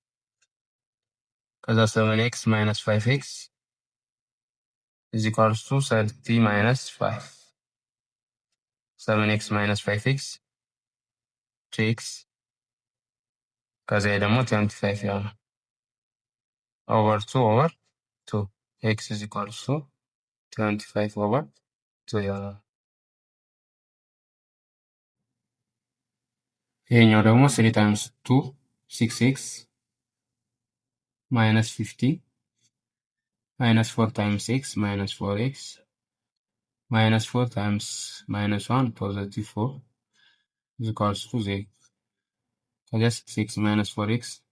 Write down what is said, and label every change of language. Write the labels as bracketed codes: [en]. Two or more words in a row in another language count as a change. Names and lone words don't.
[en] ከዛ 7x minus 5x is equals to 30 minus 5 7x minus 5x 2x [am] ከዛ ደግሞ 25 ይሆናል [en] over 2 over 2 x is equals to 25 over 2 ይሆናል። [am] ይሄኛው ደግሞ [en] 3 times 2 6x minus 50 minus 4 times x minus 4x minus 4 times minus 1 positive 4 is equals to 0 ከዛ 6x minus 4x